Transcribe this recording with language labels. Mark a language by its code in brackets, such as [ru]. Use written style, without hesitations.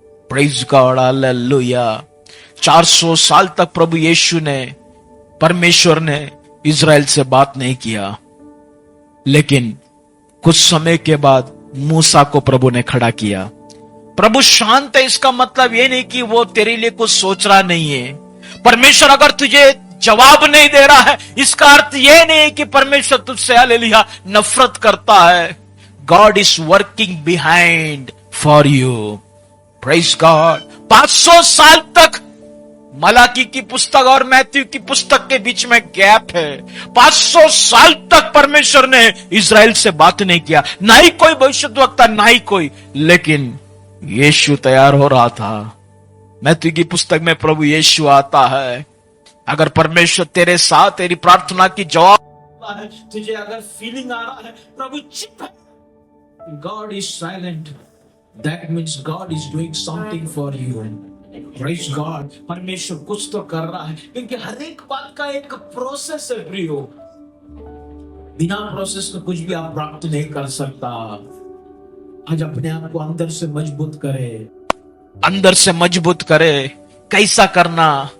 [en] praise God, [hi] hallelujah. 400 साल तक प्रभु यीशु ने, परमेश्वर ने इज़राइल से बात नहीं किया, लेकिन कुछ समय के बाद मूसा को प्रभु ने खड़ा किया। प्रभु शांत है, इसका मतलब यह नहीं कि वो तेरे लिए कुछ सोच रहा नहीं है। परमेश्वर अगर तुझे जवाब नहीं दे रहा है, इसका अर्थ यह नहीं कि परमेश्वर तुझसे हालेलुया नफरत करता है। [en] God is working behind for you. Praise God. [hi] 500 साल तक मलाकी की पुस्तक और मैथ्यू की पुस्तक के बीच में गैप है। 500 साल तक परमेश्वर ने इज़राइल से बात नहीं किया, ना ही कोई भविष्यद्वक्ता, ना ही कोई, लेकिन यीशु तैयार हो रहा था। मैथ्यू की पुस्तक में प्रभु यीशु आता है। अगर परमेश्वर तेरे साथ, तेरी प्रार्थना की जवाब, तुझे अगर फीलिंग आ रहा है प्रभु चुप है, [en] God is silent, That means God is doing something for you. Praise God. [hi] परमेश्वर कुछ तो कर रहा है, क्योंकि हर एक बात का एक प्रोसेस है प्रियो। बिना प्रोसेस के कुछ भी आप प्राप्त नहीं कर सकता। आज अपने आप को अंदर से मजबूत करे, अंदर से मजबूत करे। कैसा करना?